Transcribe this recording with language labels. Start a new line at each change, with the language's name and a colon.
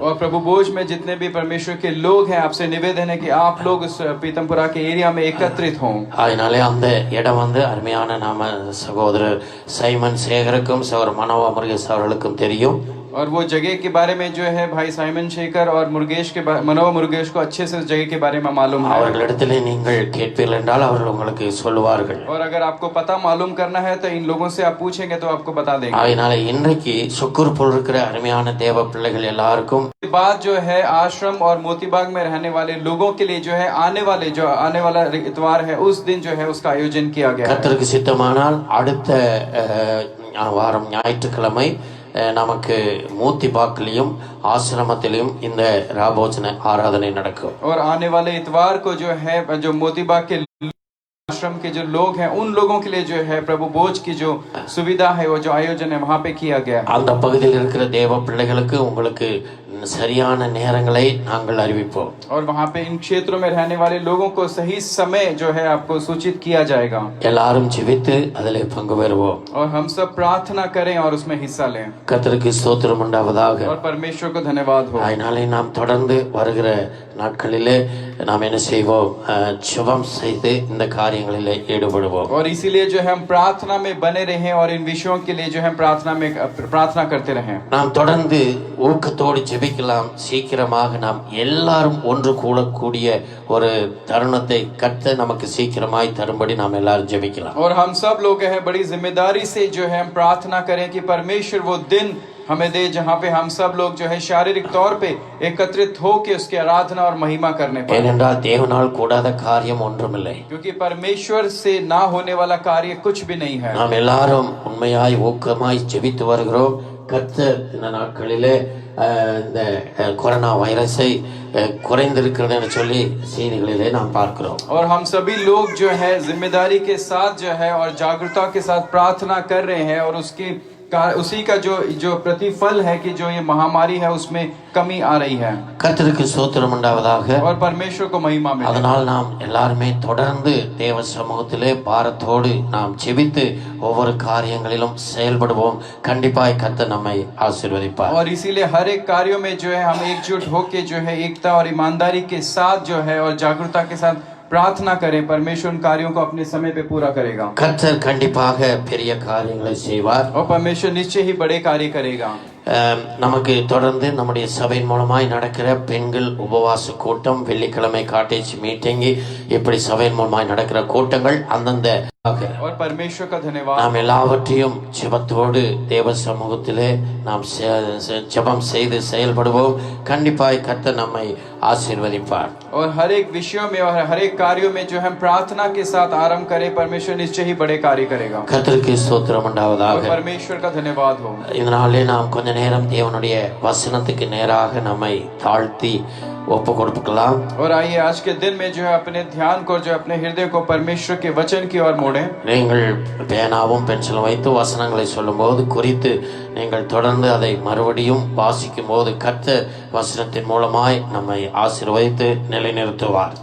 Hindi: और प्रभु बोझ में जितने भी परमेश्वर के लोग हैं आपसे निवेदन है कि आप लोग उस पीतमपुरा के एरिया में एकत्रित हों.
Tamil: அதனாலே அந்த இடம் அருமையான நாம சகோதரர் சைமன் சேகருக்கும் சகோதரர் மனோவா முருகேஷ் அவர்களுக்கும் தெரியும்.
Hindi: और वो जगह के बारे में जो है भाई साइमन शेखर और मनोवा मुरुगेश को अच्छे से उस जगह के बारे में मालूम है।
Tamil: அவர்களிடத்திலே நீங்கள் கேட்பீர்கள் என்றால் அவர்கள் உங்களுக்கு சொல்லுவார்கள்.
Hindi: और अगर आपको पता मालूम करना है तो इन लोगों से आप पूछेंगे तो आपको बता देंगे.
Tamil: அதனால இன்றைக்கு சுக்குர்புல் இருக்கிற அருமையான தேவ பிள்ளைகள் எல்லாருக்கும்
Hindi: बात जो है आश्रम और मोतीबाग में रहने वाले लोगों के लिए जो है आने वाला इतवार है उस दिन जो है उसका आयोजन किया गया है.
Tamil: கர்த்தருக்கு சித்தமானால் அடுத்த வாரம் ஞாயிற்றுக்கிழமை நமக்கு மூத்திபாக்கிலையும் ஆசிரமத்திலும் இந்த ராபோஜன ஆராதனை நடக்கும்.
Hindi: और आने वाले इतवार को जो है जो मोतीबाग के आश्रम के जो लोग हैं उन लोगों के लिए जो है प्रभु भोज की जो सुविधा है वो जो आयोजन है वहाँ पे किया गया.
Tamil: அந்த பகுதியில் இருக்கிற தேவ பிள்ளைகளுக்கு உங்களுக்கு சரியான நேரங்களை நாங்கள் அறிவிப்போம்.
Hindi: और वहाँ पे इन क्षेत्रों में रहने वाले लोगों को सही समय जो है आपको सूचित किया जाएगा.
Tamil: எல்லாரும் ஜெபித்து அதிலே பங்கு பெறுவோம்.
Hindi: और हम सब प्रार्थना करें और उसमें हिस्सा लें.
Tamil: கர்த்தருக்கு ஸ்தோத்திரம் உண்டாவதாக.
Hindi: और परमेश्वर को धन्यवाद हो.
Tamil: அதனாலே நாம் தொடர்ந்து வருகிற நாட்களிலே நாம் என்ன செய்வோம், ஜெபம் செய்து இந்த காரியங்களிலே ஈடுபடுவோம்.
Hindi: और इसीलिए जो है हम प्रार्थना में बने रहें और इन विषयों के लिए जो है प्रार्थना करते रहें.
Tamil: நாம் தொடர்ந்து ஊக்கத்தோடு ஜெபிக்கலாம். சீக்கிரமாக நாம் எல்லாரும் ஒன்று கூடக்கூடிய ஒரு தருணத்தை கர்த்தர் நமக்கு சீக்கிரமாய் தரும்படி நாம் எல்லாரும் ஜெபிக்கலாம்.
Hindi: और हम सब लोग हैं बड़ी जिम्मेदारी से जो है हम प्रार्थना करें कि परमेश्वर वो दिन हमें दे जहाँ पे हम सब लोग जो है शारीरिक तौर पे एकत्रित हो के उसकी आराधना और महिमा करने पाए.
Tamil: ஏனென்றால் தேவனால் கூடாத காரியம் ஒன்றுமில்லை.
Hindi: क्योंकि परमेश्वर से ना होने वाला कार्य कुछ भी नहीं है.
Tamil: நாம் எல்லாரும் உண்மையாய் ஊக்கமாய் ஜெபித்து வருகிறோம். கர்த்தர் இந்த நாட்களிலே இந்த கொரோனா வைரஸை குறைந்திருக்கிறதுன்னு சொல்லி செய்திகளிலே நாம் பார்க்கிறோம்.
Hindi: और हम सभी लोग जो है जिम्मेदारी के साथ जो है और जागरूकता के साथ प्रार्थना कर रहे हैं और उसी का जो प्रतिफल है कि जो ये महामारी है उसमें कमी आ रही है.
Tamil: கர்த்தருக்கு ஸ்தோத்திரம் உண்டாவதாக.
Hindi: और परमेश्वर को महिमा मिले.
Tamil: அதனால் நாம் எல்லாருமே தொடர்ந்து தேவ சமூகத்திலே பாரத்தோடு நாம் ஜெபித்து ஒவ்வொரு காரியங்களிலும் செயல்படுவோம். கண்டிப்பாய் கர்த்தர் நம்மை ஆசீர்வதிப்பார்.
Hindi: और इसीलिए हर एक कार्यों में जो है हम एकजुट होके जो है एकता और ईमानदारी के साथ जो है और जागरूकता के साथ प्रार्थना करें. परमेश्वर उन कार्यों को अपने समय पे पूरा करेगा.
Tamil: கர்த்தர் கண்டிப்பாக பெரிய காரியங்களை செய்வார்.
Hindi: और परमेश्वर निश्चय ही बड़े कार्य करेगा.
Tamil: நமக்கு தொடர்ந்து நம்முடைய சபையின் மூலமாய் நடக்கிற பெண்கள் உபவாச கூட்டம், வெள்ளிக்கிழமை காட்டேஜ் மீட்டிங், இப்படி சபையின் மூலமாய் நடக்கிற கூட்டங்கள் அந்தந்த
Hindi: और परमेश्वर का धन्यवाद.
Tamil: நாம் எல்லாவற்றையும் ஜெபத்தோடு தேவ சமூகத்திலே நாம் ஜெபம் செய்து செயல்படுவோம். கண்டிப்பாய் கர்த்தர் நம்மை ஆசீர்வதிப்பார்.
Hindi: और हर एक विषयों में और हर एक कार्यों में जो हम प्रार्थना के साथ आरंभ करें परमेश्वर निश्चय ही बड़े कार्य करेगा.
Tamil: கர்த்தருக்கு ஸ்தோத்திரம் உண்டாவதாக.
Hindi: परमेश्वर का धन्यवाद हो.
Tamil: இதனாலே நாம் கொஞ்ச நேரம் தேவனுடைய வசனத்துக்கு நேராக நம்மை தாழ்த்தி ஒப்பு கொடுக்கலாம்.
Hindi: और आइए आज के दिन में जो है अपने ध्यान को जो अपने हृदय को परमेश्वर के वचन की ओर मोड़ें.
Tamil: நீங்கள் பேனாவும் பென்சிலும் வைத்து வசனங்களை சொல்லும்போது குறித்து நீங்கள் தொடர்ந்து அதை மறுபடியும் வாசிக்கும் போது கர்த்தர் வசனத்தின் மூலமாய் நம்மை ஆசீர்வதித்து நிலைநிறுத்துவார்.